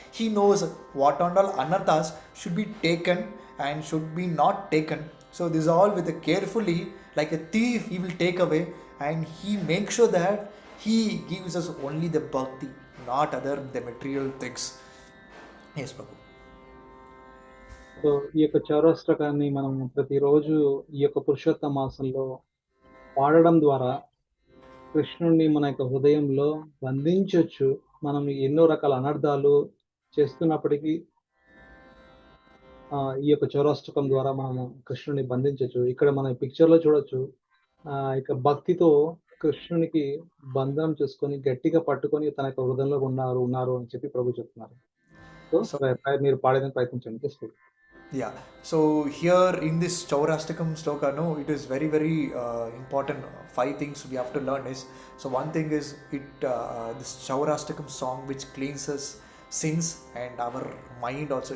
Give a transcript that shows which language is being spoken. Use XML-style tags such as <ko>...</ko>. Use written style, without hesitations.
<en>He knows what and all anarthas should be taken and should be not taken. So this all with a carefully, like a thief, he will take away, and he makes sure that he gives us only the bhakti, not other the material things. Yes, Prabhu.</en> <te>So ఈ యొక్క చౌరాష్టకాన్ని మనం ప్రతిరోజు ఈ యొక్క పురుషోత్తమ మాసంలో పాడడం ద్వారా కృష్ణుణ్ణి మన యొక్క హృదయంలో బంధించవచ్చు. మనం ఎన్నో రకాల అనర్థాలు చేస్తున్నప్పటికీ ఈ యొక్క చౌరాష్టకం ద్వారా మనము కృష్ణుని బంధించవచ్చు. ఇక్కడ మన పిక్చర్ లో చూడొచ్చు, ఇక భక్తితో కృష్ణునికి బంధనం చేసుకొని గట్టిగా పట్టుకొని తన యొక్క హృదయంలో ఉన్నారు అని చెప్పి ప్రభు చెప్తున్నారు. సో మీరు పాడేదని ప్రయత్నించండి.</te> <en>Yeah, so here in this Chaurashtakam sloka, no, it is very, very important. 5 things we have to learn is, so one thing is this Chaurashtakam song which cleanses sins and our mind also.</en>